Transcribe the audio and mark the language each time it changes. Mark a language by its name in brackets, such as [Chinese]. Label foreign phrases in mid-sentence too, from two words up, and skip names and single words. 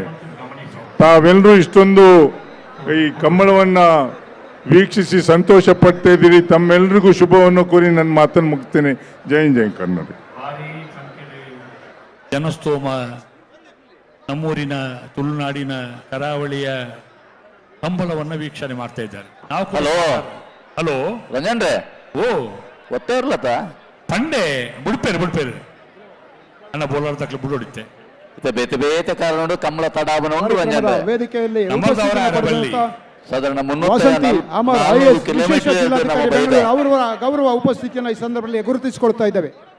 [Kannada] ತಾವೆಲ್ಲರೂ ಇಷ್ಟೊಂದು ಈ ಕಂಬಳವನ್ನು ವೀಕ್ಷಿಸಿ ಸಂತೋಷ ಪಡ್ತಾ ಇದ್ದೀರಿ. ತಮ್ಮೆಲ್ಲರಿಗೂ ಶುಭವನ್ನು ಕೋರಿ ನನ್ನ ಮಾತನ್ನು ಮುಗಿಸ್ತೇನೆ. ಜೈ ಜೈ ಕನ್ನಡ. ಜನಸ್ತೋಮ ನಮ್ಮೂರಿನ ತುಳುನಾಡಿನ ಕರಾವಳಿಯ ಕಂಬಳವನ್ನು ವೀಕ್ಷಣೆ ಮಾಡ್ತಾ ಇದ್ದಾರೆ. ನಾವು ಹಲೋ ರಂಜನ್ರೆ, ಓ [Tulu] ಒತ್ತೇ ಇರ್ಲತ್ತ ಪಂಡೆ ಬುಡ್ಪೇರು ಅನ್ನ ಬೋಲಾರ ತಕ್ಲು ಬುಡೊಡಿತ್ತೆ ಬೇತೆ ಬೇತೆ ಕಾರಣ ಕಂಬಳ ತಡಾವಣ ಉಂಟು ರಂಜನ್ರೆ. [Kannada] ವೇದಿಕೆಯಲ್ಲಿ ಸಾಧಾರಣ ಅವರ ಗೌರವ ಉಪಸ್ಥಿತಿಯನ್ನು ಈ ಸಂದರ್ಭದಲ್ಲಿ ಗುರುತಿಸಿಕೊಳ್ತಾ ಇದ್ದೇವೆ.